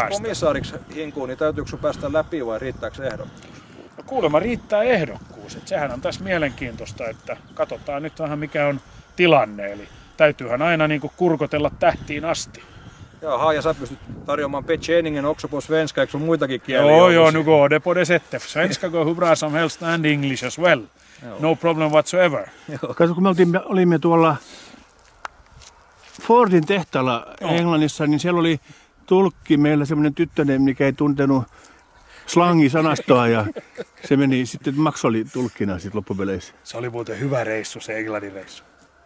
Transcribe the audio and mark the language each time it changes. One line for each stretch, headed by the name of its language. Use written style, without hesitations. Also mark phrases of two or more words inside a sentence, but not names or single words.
Finnish: Jos komissaariksi hinkuun, niin täytyykö sinun päästä läpi vai riittääkö ehdokkuus? No kuulemma riittää ehdokkuus. Että sehän on tässä mielenkiintoista, että katsotaan nyt vähän mikä on tilanne. Eli täytyyhän aina niin kuin kurkotella tähtiin asti. Jaha, ja sä pystyt tarjoamaan Petscheningen
Swedish: också på svenska,
Finnish: eikö sun muitakin kieliä? Joo,
Swedish: nu går det på det sättet. Svenska går hur bra som helst
English: and English as well. No problem whatsoever.
Finnish: Kato, kun me olimme tuolla Fordin tehtaalla Englannissa, niin siellä oli tulkki meillä semmoinen tyttönen, mikä ei tuntenut slangisanastoa ja se meni sitten, Max oli tulkkina sitten loppupeleissä. Se oli muuten hyvä reissu, se Englannin reissu.